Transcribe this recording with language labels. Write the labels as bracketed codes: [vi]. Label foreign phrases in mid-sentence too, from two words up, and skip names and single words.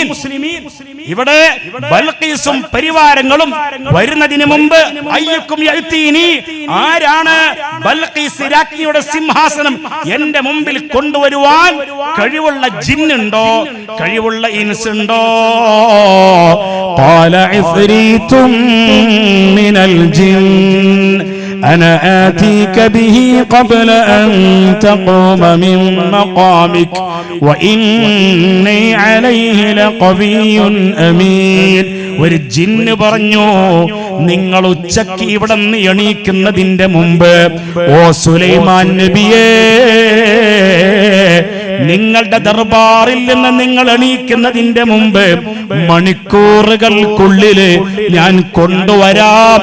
[ml] ഇവിടെ ബൽഖീസും പരിവാരങ്ങളും വരുന്നതിന് മുമ്പ് [ar] أيكم يأتيني, [ml] ആരാണ് ബൽഖീസ് രാജ്ഞിയുടെ സിംഹാസനം എന്റെ മുമ്പിൽ കൊണ്ടുവരുവാൻ കഴിവുള്ള ജിന്നുണ്ടോ, കഴിവുള്ള ഇൻസ് ഉണ്ടോ? [ar] قال عفريت من الجن أنا آتيك به قبل أن تقوم من مقامك وإني عليه لقوي أمين. [ml] ഒരു ജിന്ന് പറഞ്ഞു, നിങ്ങൾ ഉച്ചക്ക് ഇവിടെ നിന്ന് എണീക്കുന്നതിന്റെ മുമ്പ് ഓ സുലൈമാൻ നബിയേ, നിങ്ങളുടെ ദർബാറിൽ നിന്ന് നിങ്ങൾ എണീക്കുന്നതിന്റെ മുമ്പ് മണിക്കൂറുകൾക്കുള്ളില് ഞാൻ കൊണ്ടുവരാം.